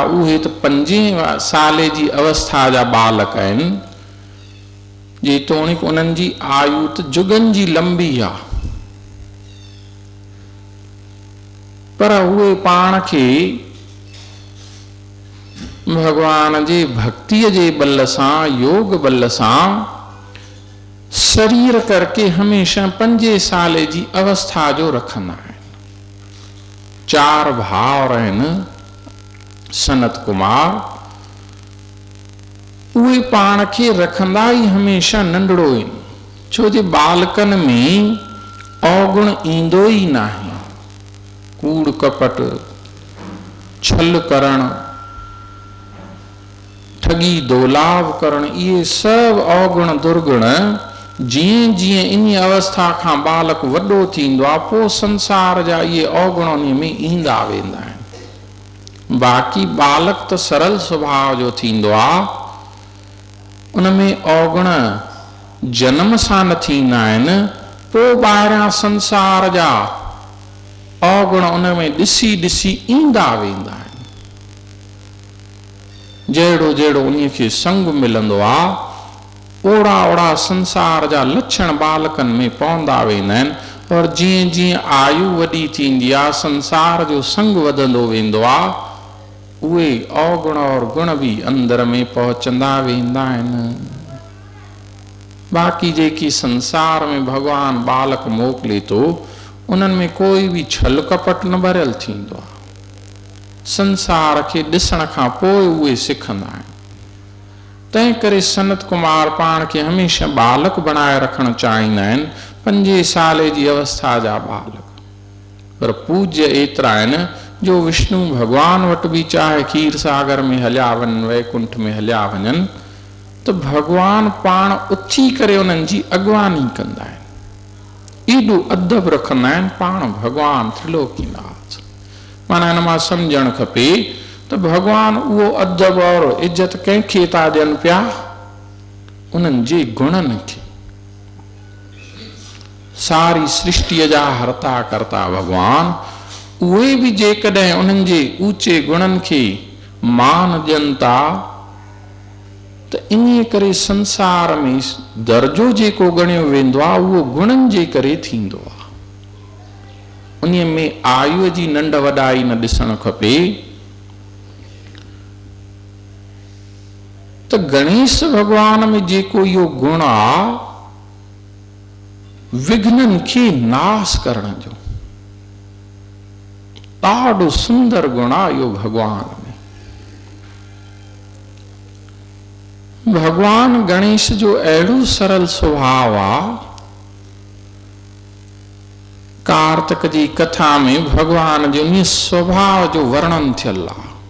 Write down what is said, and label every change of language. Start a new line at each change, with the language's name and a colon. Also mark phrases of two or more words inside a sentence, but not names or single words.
Sindhi: उहे त 5 साले जी अवस्था जा बालक आहिनि, जेतोणीकि उन्हनि जी आयु त जुगनि जी लंबी आहे, पर उहे पाण खे भगवान जे भक्तिअ जे बल सां, योग बल सां शरीर करके हमेशा 5 साले जी अवस्था जो रखंदा आहिनि। 4 भाउर आहिनि सनत कुमार, उहे पाण खे रखंदा ई हमेशा नंढड़ो आहिनि, छो जे बालकनि में अवगुण ईंदो ई नाहे। कूड़ कपट, छल करण, ठगी दोलाव करण, इहे सब अवगुण दुर्गुण जीअं जीअं इन अवस्था खां बालक वॾो थींदो आहे, पोइ संसार जा इहे अवगुण उन में ईंदा वेंदा आहिनि। बाक़ी बालक त सरल स्वभाव जो थींदो आहे, उन में अवगुण जन्म सां न थींदा आहिनि, पोइ ॿाहिरियां संसार जा अवगुण उन में ॾिसी ॾिसी ईंदा वेंदा आहिनि। जहिड़ो जहिड़ो उन खे संग मिलंदो आहे, ओड़ा ओड़ा संसार जा लक्षण बालकनि में पवंदा वेंदा आहिनि। और जीअं जीअं आयु वॾी थींदी आहे, संसार जो संग वधंदो वेंदो आहे, उहे अवगुण और गुण बि अंदर में पहुचंदा वेंदा आहिनि। बाक़ी जेकी संसार में भगवान बालक मोकिले थो, उन्हनि में कोई बि छल कपट न भरियल थींदो आहे। संसार खे ॾिसण खां पोइ उहे सिखंदा आहिनि। तंहिं करे सनत कुमार पाण खे हमेशा बालक बणाए रखणु चाहींदा आहिनि, 5 साले जी अवस्था जा बालक। पर पूज्य एतिरा आहिनि जो विष्णु भगवान वटि बि चाहे खीर सागर में हलिया वञनि, वैकुंठ में हलिया वञनि, त भगवान पाण उथी करे उन्हनि जी अॻवानी कंदा आहिनि। एॾो अदब रखंदा आहिनि पाण भगवान त्रिलोकीनाथ। माना हिन मां सम्झणु खपे त भगवान उहो अदब और इज्जत कंहिंखे था ॾियनि पिया, उन्हनि जे गुणनि खे। सारी सृष्टिअ जा हर्ता करता भगवान, उहे बि जेकॾहिं उन्हनि जे ऊचे गुणनि खे मान ॾियनि था, त इन करे संसार में दर्जो जेको ॻणियो वेंदो आहे, उहो गुणनि जे करे थींदो आहे। उन में आयु जी नंढ वॾाई न ॾिसणु खपे। त गणेश भगवान में जेको इहो गुण आहे, विघ्ननि खे नाश करण जो, ॾाढो सुंदर गुण आहे इहो भगवान में। भगवान गणेश जो अहिड़ो सरल स्वभाव आहे। कार्तिक जी कथा में भगवान जो इन स्वभाव जो वर्णन थियल आहे।